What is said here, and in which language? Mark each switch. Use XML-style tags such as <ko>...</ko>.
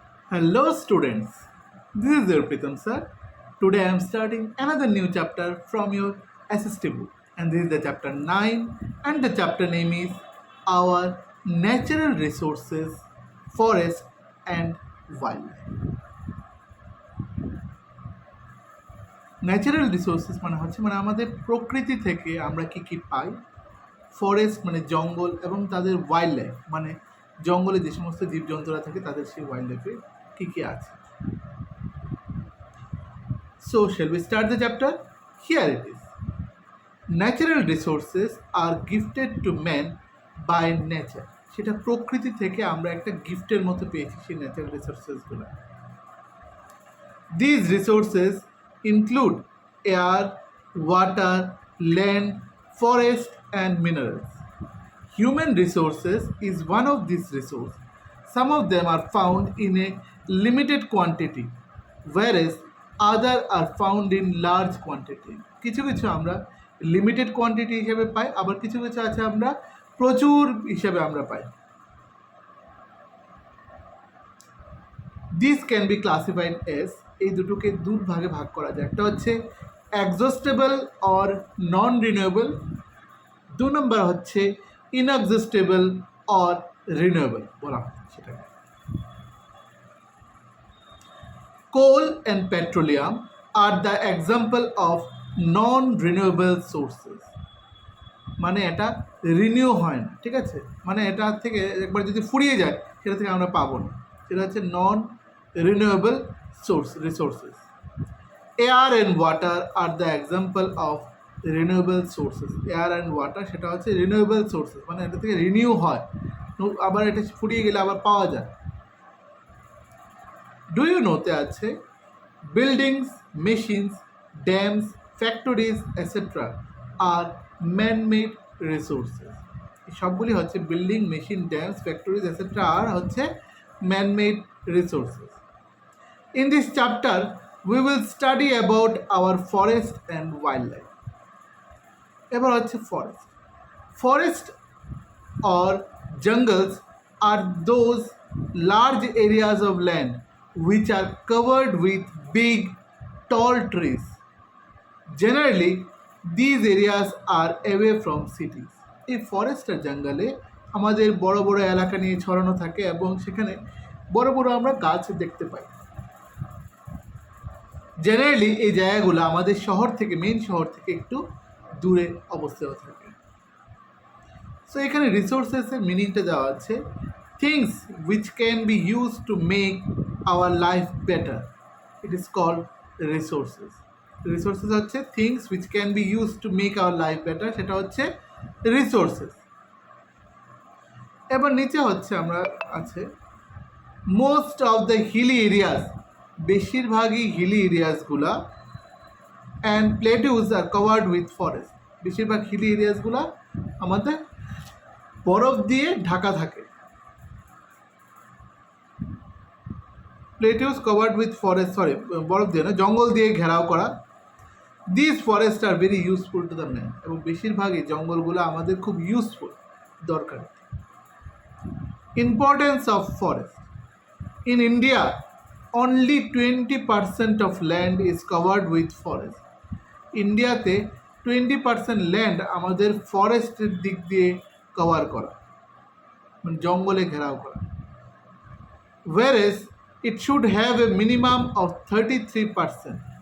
<en>Hello students, this is your Pritam sir. Today I am starting another new chapter from your assistive book, and this is the chapter 9 and the chapter name is Our Natural Resources, Forest and Wildlife.</en> <bn>Natural resources মানে আমাদের প্রকৃতি থেকে আমরা কি পাই, forest মানে জঙ্গল এবং তাদের ওয়াইল্ড লাইফ মানে জঙ্গলে যে সমস্ত জীবজন্তুরা থাকে তাদের সেই ওয়াইল্ড লাইফে কি আছে।</bn> <en>So, shall we start the chapter? Here it is. Natural resources are gifted to man by nature.</en> <bn>সেটা প্রকৃতি থেকে আমরা একটা গিফটের মতো পেয়েছি সেই natural রিসোর্সেসগুলো।</bn> <en>These resources include air, water, land, forest and minerals. Human resources is one of these resources. Some of them are found in a limited quantity, whereas other are found in large quantity.</en> <bn>কিছু আমরা limited quantity হিসেবে পাই, আবার কিছু আছে আমরা প্রচুর হিসেবে আমরা পাই।</bn> <en>This can be classified as,</en> <bn>এই দুটোকে দুই ভাগে ভাগ করা যায়। একটা হচ্ছে এক্সস্টেবল অর নন রিনিউয়েবল, দু নম্বর হচ্ছে ইনএক্সস্টেবল অর রিনিউয়েবল বলা হয় সেটাকে।</bn> <en>Coal and petroleum are the example of non-renewable sources.</en> <bn>মানে এটা রিনিউ হয় না, ঠিক আছে, মানে এটা থেকে একবার যদি ফুরিয়ে যায় সেটা থেকে আমরা পাবো না, সেটা হচ্ছে নন renewable resources.</bn> <en>Air and water are the example of renewable sources.</en> <bn>Air and water সেটা হচ্ছে renewable sources, মানে এটা থেকে রিনিউ হয়, আবার এটা ফুরিয়ে গেলে আবার পাওয়া যায়।</bn> <en>Do you know</en> <bn>তে আছে</bn> <en>buildings, machines, dams, factories, etc. are man-made resources.</en> <bn>সবগুলি হচ্ছে</bn> <en>Building, machine, dams, factories etcetera আর হচ্ছে man-made resources. In this chapter, we will study about our forest and wildlife.</en> <bn>এবার হচ্ছে forest.</bn> <en>Forest or jungles are those large areas of land which are covered with big, tall trees. Generally, these areas are away from cities.</en> <bn>এই forest আর জঙ্গলে আমাদের বড় বড় এলাকা নিয়ে ছড়ানো থাকে এবং সেখানে বড় বড় আমরা গাছ দেখতে পাই। জেনারেলি এই জায়গাগুলো আমাদের শহর থেকে, মেইন শহর থেকে একটু দূরে অবস্থিত থাকে।</bn> <en>so</en> <bn>এখানে রিসোর্সেসের মিনিংটা দেওয়া আছে,</bn> <en>Things which can be used to make our life better. It is called resources. Resources হচ্ছে things which can be used to make our life better,</en> <bn>সেটা হচ্ছে</bn> <en>resources.</en> <bn>এবার নিচে হচ্ছে আমরা আছে</bn> <en>most of the hilly areas, বেশিরভাগই hilly এরিয়াসগুলা and plateaus are covered with forest.</en> <bn>বেশিরভাগ হিলি এরিয়াসগুলা আমাদের বরফ দিয়ে ঢাকা থাকে।</bn> <en>plateaus covered with forest,</en> <bn>বরফ দিয়ে না, জঙ্গল দিয়ে ঘেরাও করা।</bn> <en>These forests are very useful to the man.</en> <bn>এবং বেশিরভাগই জঙ্গলগুলো আমাদের খুব ইউজফুল, দরকারি।</bn> <en>Importance of forest. In India, only 20% of land is covered with forest.</en> <bn>ইন্ডিয়াতে 20% ল্যান্ড আমাদের ফরেস্টের দিক দিয়ে কভার করা, মানে জঙ্গলে ঘেরাও করা।</bn> <en>Whereas it should have a minimum of 33%.</en>